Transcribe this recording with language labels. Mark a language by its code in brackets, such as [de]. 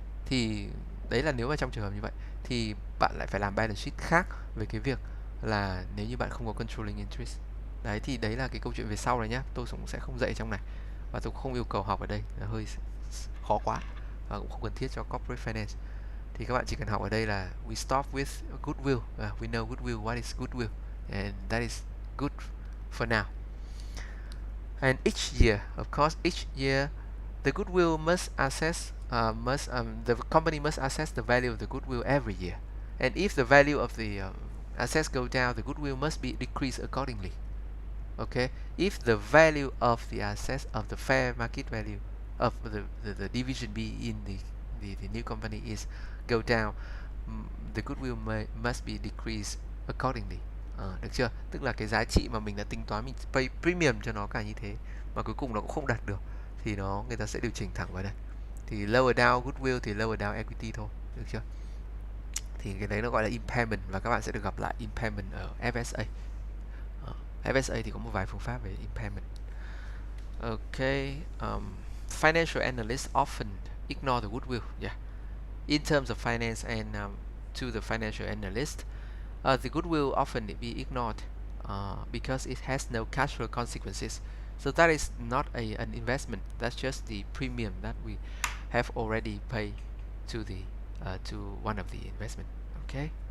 [vi] Thì đấy là nếu mà trong trường hợp như vậy thì bạn lại phải làm balance sheet khác về cái việc là nếu như bạn không có controlling interest. Đấy thì đấy là cái câu chuyện về sau này nhá. Tôi cũng sẽ không dạy trong này và tôi cũng không yêu cầu học ở đây, là hơi khó quá và cũng không cần thiết cho corporate finance. Thì các bạn chỉ cần học ở đây là [en] we start with goodwill. We know goodwill, what is goodwill, and that is good for now. And each year, of course, each year the goodwill must assess the company must assess the value of the goodwill every year, and if the value of the assets go down, the goodwill must be decreased accordingly. Okay, if the value of the assets of the fair market value of the division B in the new company is go down, the goodwill must be decreased accordingly. [vi] Được chưa? Tức là cái giá trị mà mình đã tính toán, mình pay premium cho nó cả như thế mà cuối cùng nó cũng không đạt được thì người ta sẽ điều chỉnh thẳng vào đây. Thì [en] lower down goodwill [vi] thì [en] lower down equity [vi] thôi, được chưa? Thì cái đấy nó gọi là impairment, và các bạn sẽ được gặp lại impairment ở FSA. FSA thì có một vài phương pháp về impairment. [en] Okay, financial analysts often ignore the goodwill. Yeah, in terms of finance and to the financial analyst, the goodwill often be ignored because it has no cash flow consequences. So that is not an investment. That's just the premium that we have already paid to the to one of the investment. Okay.